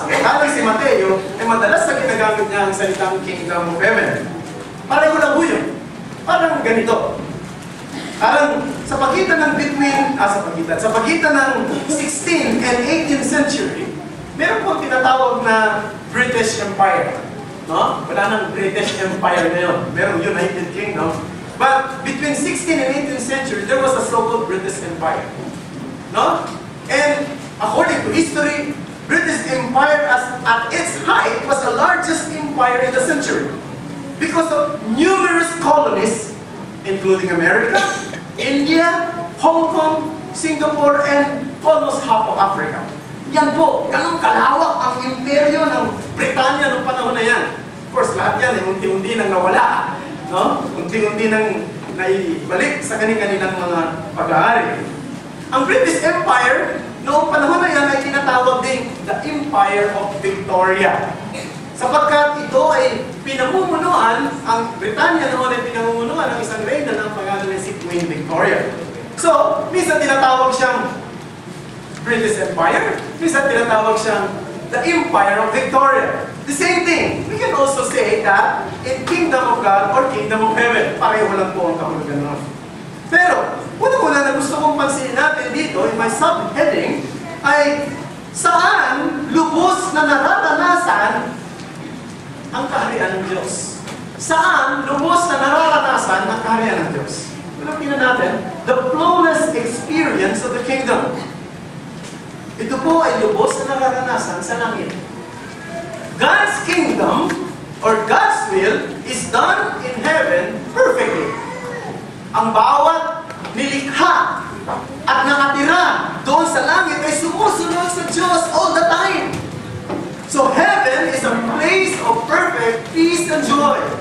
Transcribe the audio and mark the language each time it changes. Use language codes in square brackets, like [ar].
[tl] Samantalang si Mateo ay madalas na ginagamit niya ang salitang Kingdom of Heaven. Pareho lang po yun. Parang ganito. Parang sa pagitan ng sa pagitan ng [en] 16th and 18th century, [tl] meron pong tinatawag na British Empire. No? Wala nang British Empire na yun. Merong United Kingdom. [en] But between 16th and 18th century, there was a so-called British Empire. No? And according to history, British Empire at its height was the largest empire in the century because of numerous colonies, including America, India, Hong Kong, Singapore, and almost half of Africa. [tl] Yan po, ganun kalawak ang imperyo ng Britanya noong panahon na yan. [en] Of course, [tl] lahat yan ay unti-unti nang nawala. No? Unti-unti nang naibalik sa kanilang mga pag-aari. Ang British Empire, noong panahon na yan ay tinatawag ding the Empire of Victoria. Sapagkat ito ay pinamumunuan, ang Britanya noon ay pinamumunuan ng isang reyna ng pangalan ni si Queen Victoria. So, minsan tinatawag siyang British Empire, minsan tinatawag siyang the Empire of Victoria. [en] The same thing, we can also say that in Kingdom of God or Kingdom of Heaven, [tl] pareho lang po ang kahulugan nun. Pero, una-una na gusto kong pansinin natin dito, [en] in my subheading, [tl] ay saan lubos na nararanasan ang kaharian ng Diyos. Saan lubos na nararanasan ang kaharian ng Diyos? Tingnan natin, [en] the flawless experience of the kingdom. [tl] Ito po ay lubos na nararanasan sa langit. [en] God's kingdom or God's will is done in heaven perfectly. [tl] Ang bawat nilikha at nakatira doon sa langit ay sumusunod sa Diyos [en] all the time. So heaven is a place of perfect peace and joy.